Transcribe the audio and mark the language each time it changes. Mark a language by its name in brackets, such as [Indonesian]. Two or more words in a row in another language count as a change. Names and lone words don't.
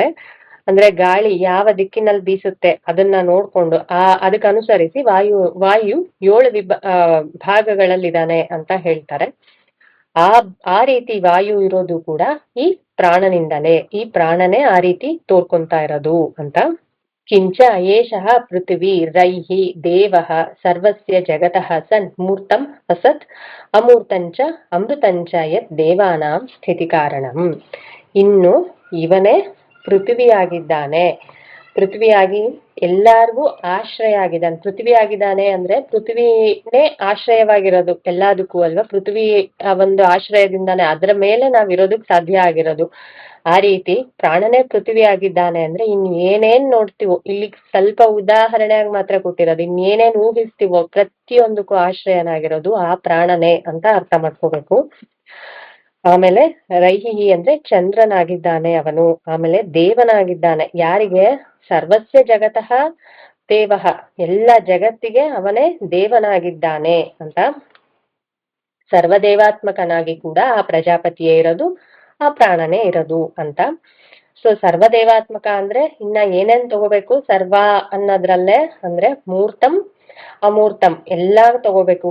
[Kannada] ಅಂದ್ರೆ ಗಾಳಿ ಯಾವ ದಿಕ್ಕಿನಲ್ಲಿ ಬೀಸುತ್ತೆ ಅದನ್ನ ನೋಡ್ಕೊಂಡು ಅದಕ್ಕನುಸರಿಸಿ ವಾಯು 7 ಭಾಗಗಳಲ್ಲಿದ್ದಾನೆ ಅಂತ ಹೇಳ್ತಾರೆ. ಆ ರೀತಿ ವಾಯು ಇರೋದು ಕೂಡ ಈ ಪ್ರಾಣನಿಂದಲೇ. ಈ ಪ್ರಾಣನೇ ಆ ರೀತಿ ತೋರ್ಕೊಂತಾ ಇರೋದು ಅಂತ. [Sanskrit] ಕಿಂಚ ಏಷಃ ಪೃಥ್ವಿ ರೈಹಿ ದೇವಃ ಸರ್ವಸ್ಯ ಜಗತಃ ಸನ್ ಮೂರ್ತಂ ಅಸತ್ ಅಮೂರ್ತಂಚ ಅಮೃತಂಚ ಯತ್ ದೇವಾನಾಂ ಸ್ಥಿತಿ ಕಾರಣಂ. [Kannada] ಇನ್ನು ಇವನೇ ಪೃಥ್ವಿಯಾಗಿದ್ದಾನೆ. ಪೃಥ್ವಿಯಾಗಿ ಎಲ್ಲಾರ್ಗೂ ಆಶ್ರಯ ಆಗಿದ್ದಾನೆ. ಪೃಥ್ವಿ ಆಗಿದ್ದಾನೆ ಅಂದ್ರೆ ಪೃಥ್ವಿನೇ ಆಶ್ರಯವಾಗಿರೋದು ಎಲ್ಲದಕ್ಕೂ ಅಲ್ವಾ. ಪೃಥ್ವಿ ಆ ಒಂದು ಆಶ್ರಯದಿಂದಾನೆ ಅದರ ಮೇಲೆ ನಾವ್ ಇರೋದಕ್ ಸಾಧ್ಯ ಆಗಿರೋದು. ಆ ರೀತಿ ಪ್ರಾಣನೇ ಪೃಥ್ವಿ ಆಗಿದ್ದಾನೆ ಅಂದ್ರೆ ಇನ್ ಏನೇನ್ ನೋಡ್ತೀವೋ, ಇಲ್ಲಿ ಸ್ವಲ್ಪ ಉದಾಹರಣೆಯಾಗಿ ಮಾತ್ರ ಕೊಟ್ಟಿರೋದು, ಇನ್ ಏನೇನ್ ಊಹಿಸ್ತೀವೋ ಪ್ರತಿಯೊಂದಕ್ಕೂ ಆಶ್ರಯನಾಗಿರೋದು ಆ ಪ್ರಾಣನೇ ಅಂತ ಅರ್ಥ ಮಾಡ್ಕೋಬೇಕು. ಆಮೇಲೆ ರೈಹಿ ಅಂದ್ರೆ ಚಂದ್ರನಾಗಿದ್ದಾನೆ ಅವನು. ಆಮೇಲೆ ದೇವನಾಗಿದ್ದಾನೆ. ಯಾರಿಗೆ? [Sanskrit] ಸರ್ವಸ್ಯ ಜಗತಃ ದೇವಃ, [Kannada] ಎಲ್ಲ ಜಗತ್ತಿಗೆ ಅವನೇ ದೇವನಾಗಿದ್ದಾನೆ ಅಂತ. ಸರ್ವದೇವಾತ್ಮಕನಾಗಿ ಕೂಡ ಆ ಪ್ರಜಾಪತಿಯೇ ಇರೋದು, ಆ ಪ್ರಾಣನೇ ಇರೋದು ಅಂತ. ಸೊ ಸರ್ವದೇವಾತ್ಮಕ ಅಂದ್ರೆ ಇನ್ನ ಏನೇನ್ ತಗೋಬೇಕು ಸರ್ವ ಅನ್ನೋದ್ರಲ್ಲೇ ಅಂದ್ರೆ [Sanskrit] ಮೂರ್ತಂ ಅಮೂರ್ತಂ [Kannada] ಎಲ್ಲಾ ತಗೋಬೇಕು.